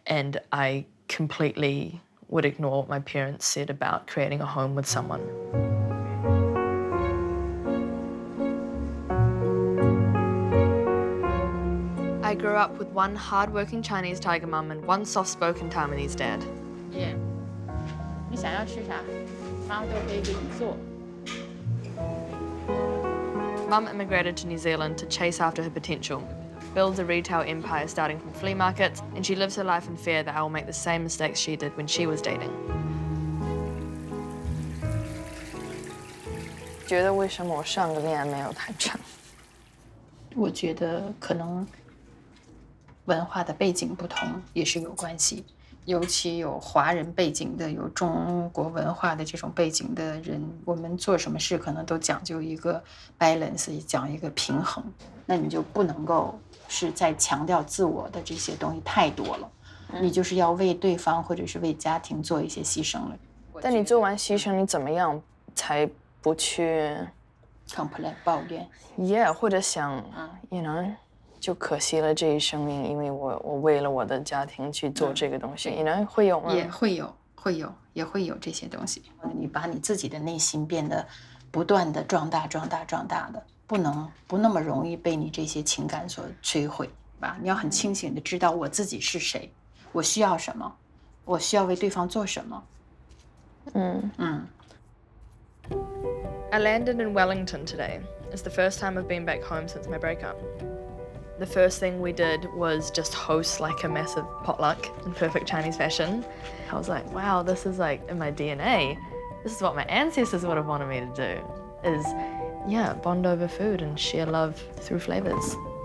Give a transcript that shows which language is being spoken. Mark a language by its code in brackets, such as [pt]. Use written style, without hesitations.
[en] And I completely would ignore what my parents said about creating a home with someone. I grew up with one hard-working Chinese tiger mum and one soft-spoken Taiwanese dad. [zh] 耶，你想要吃啥，妈都可以给你做。 [en] Mum immigrated to New Zealand to chase after her potential, builds a retail empire starting from flea markets, and she lives her life in fear that I will make the same mistakes she did when she was dating. [zh] 觉得为什么我上个恋爱没有谈成？我觉得可能文化的背景不同也是有关系，尤其有华人背景的、有中国文化的这种背景的人，我们做什么事可能都讲究一个 balance， 讲一个平衡。那你就不能够是在强调自我的这些东西太多了，你就是要为对方或者是为家庭做一些牺牲了。但你做完牺牲，你怎么样才不去 complain 抱怨 [en] ？Yeah， 或者想，you know。 [zh] 就可惜了这一生命，因为我为了我的家庭去做这个东西，你呢会有吗？也会有这些东西。你把你自己的内心变得不断的壮大的，不那么容易被你这些情感所摧毁吧？你要很清醒的知道我自己是谁，我需要什么，我需要为对方做什么。 [en] I landed in Wellington today. It's the first time I've been back home since my breakup. The first thing we did was just host like a massive potluck in perfect Chinese fashion. I was like, wow, this is like in my DNA. This is what my ancestors would have wanted me to do, is, yeah, bond over food and share love through flavors.